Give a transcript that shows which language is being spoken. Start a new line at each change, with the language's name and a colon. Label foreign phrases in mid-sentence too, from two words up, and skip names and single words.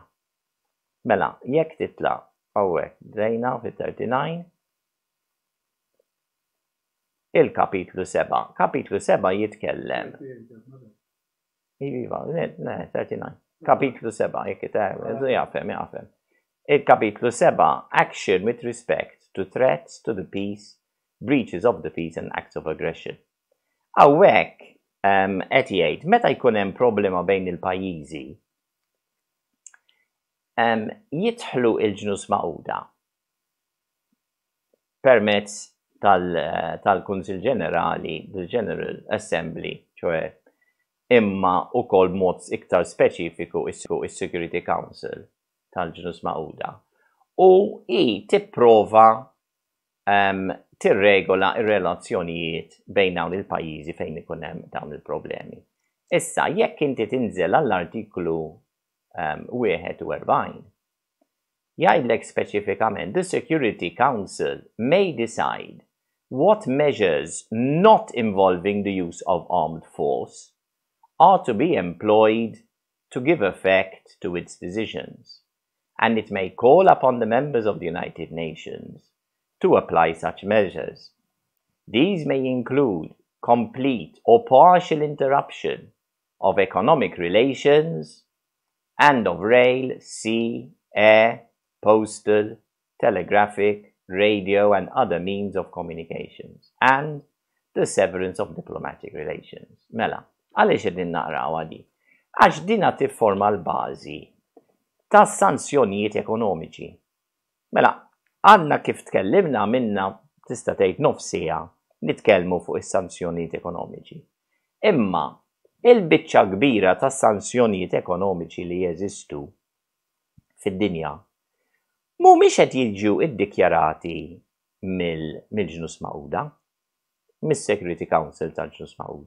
Maltese: Mela, jekk titla' hawnhekk dejna fit-39 il-kapitlu 7. Kapitlu 7 jitkellem. Iva, 39. Kapitlu 7, jekk jafhem. Il-kapitlu 7,
English: action with respect to threats to the peace, breaches of the peace and acts of aggression.
Maltese: Hawnhekk qed jgħid meta jkun hemm problema bejn il-pajjiżi, jidħlu il-Ġnus Magħquda permezz tal-Kunsill Ġenerali, del-General Assembly, ċoe imma wkoll b'mod iktar speċifiku is-Security Council tal-Ġnus Magħquda. U tipprova tirregola ir-relazzjonijiet bejn dawn il-pajjiżi fejn ikun hemm dawn il-problemi. Issa jekk inti tinżel għall-artiklu 41 jgħidlek speċifikament
English: the Security Council may decide what measures not involving the use of armed force are to be employed to give effect to its decisions, and it may call upon the members of the United Nations to apply such measures. These may include complete or partial interruption of economic relations and of rail, sea, air, postal, telegraphic, radio and other means of communications, and the severance of diplomatic relations.
Maltese: Mela, għaliex qegħdin naqraw għadi? Għax dina tifforma l-bażi tas sanzjonijiet ekonomiċi. Mela, għandna kif tkellimna minna tista' tgħid nofsija nitkellmu fuq is-sanzjonijiet ekonomiċi. Imma il-biċċa kbira tas sanzjonijiet ekonomiċi li jeżistu fid-dinja mhumiex qed jiġu iddikjarati mill-Ġnus Magħquda, mis-Security Council tal-Ġnus Magħquda.